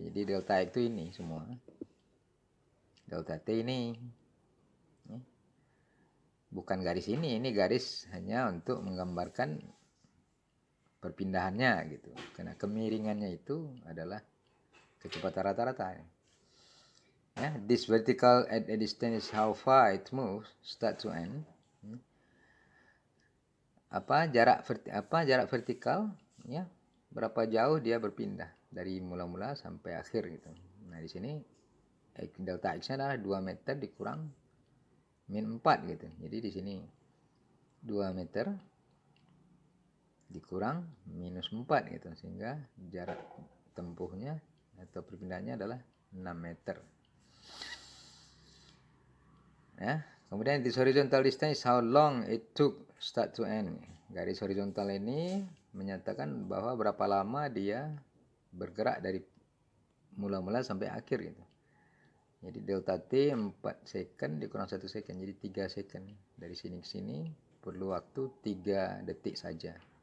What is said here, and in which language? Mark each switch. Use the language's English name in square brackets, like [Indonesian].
[Indonesian] Jadi delta X itu ini semua. Delta T ini. Bukan garis ini garis hanya untuk menggambarkan perpindahannya gitu. Karena kemiringannya itu adalah kecepatan rata-rata. [English] Ya, this vertical at a distance is how far it moves, start to end. [Indonesian] Jarak vertikal, ya, berapa jauh dia berpindah dari mula-mula sampai akhir gitu. Nah, di sini delta x-nya adalah 2 meter dikurang min 4 gitu. Jadi di sini 2 meter dikurang minus 4 gitu, sehingga jarak tempuhnya atau perpindahannya adalah 6 meter. Ya, kemudian [English] this horizontal distance is how long it took start to end. [Indonesian] Garis horizontal ini menyatakan bahwa berapa lama dia bergerak dari mula-mula sampai akhir gitu. Jadi delta T 4 second dikurang 1 second, jadi 3 second. Dari sini ke sini perlu waktu 3 detik saja.